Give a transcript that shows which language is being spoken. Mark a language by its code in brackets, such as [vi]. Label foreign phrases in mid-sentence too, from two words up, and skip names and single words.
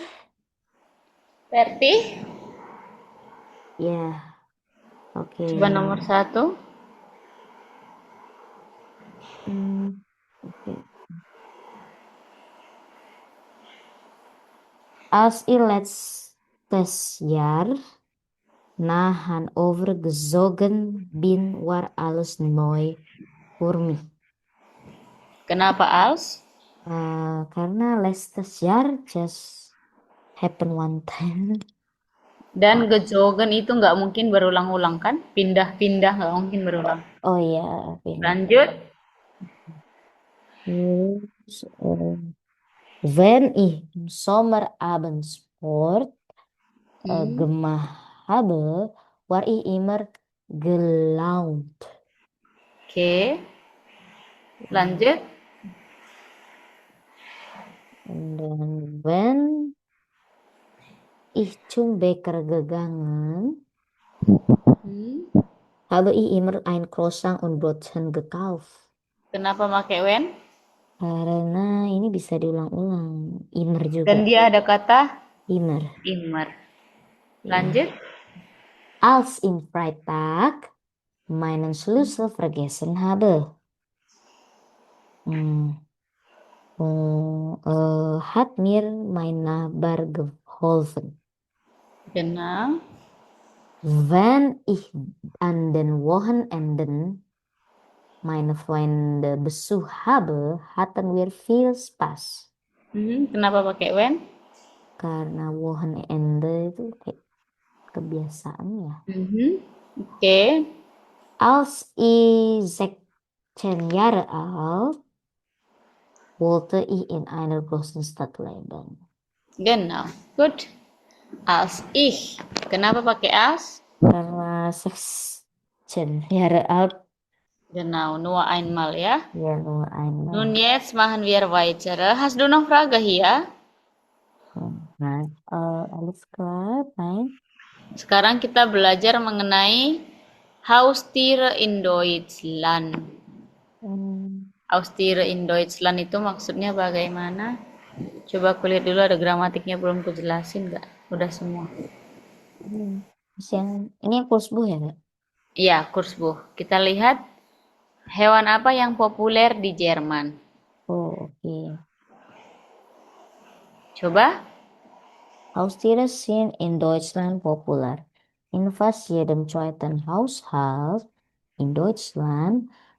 [id] Verti. Ya. Oke. Coba nomor 1. Oke. [de] Als ihr letztes Jahr nach Hannover gezogen bin, war alles neu für mich. [id] Kenapa als? [en] Karena [de] letztes Jahr [en] just happen one time. [id] Dan gezogen itu nggak mungkin berulang-ulang kan? Pindah-pindah nggak mungkin berulang. Oh iya, Lanjut. [de] Wenn ich im Sommerabend Sport gemacht habe, war ich immer gelaunt. [id] Oke. Lanjut. [de] Dan wenn ich zum Bäcker gegangen, habe ich immer ein Croissant und Brötchen gekauft. [id] Kenapa pakai when? Karena ini bisa diulang-ulang. Immer juga. Dan dia ada kata [de] Immer. [id] immer. Lanjut. [de] Als ich Freitag meinen Schlüssel vergessen habe, hat mir mein Nachbar geholfen. Genau. Wenn ich an den Wochenenden meine Freunde Besuch habe, hatten wir viel Spaß. [id] Kenapa pakai when? Karena Wochenende itu kayak kebiasaan ya. Oke. [de] Als ich 16 Jahre alt wollte ich in einer großen Stadt leben. Genau. Gut. Als ich. [id] Kenapa pakai als? [de] Karena 16 Jahre alt. Genau, nur einmal ya. Ja, nur einmal. Nun jetzt machen wir weiter. Hast du noch Frage hier? Nein. Alles klar, nein. [id] Sekarang kita belajar mengenai [de] Haustiere in Deutschland. Haustiere in Deutschland [id] itu maksudnya bagaimana? Coba aku lihat dulu, ada gramatiknya belum ku jelasin nggak? Udah semua. Ini yang Kursbuch ya, Kak? Iya, Kursbuch. Kita lihat hewan apa yang populer di Jerman. Oh, oke. Coba. [de] Haustiere sind in Deutschland populär. In fast jedem zweiten Haushalt in Deutschland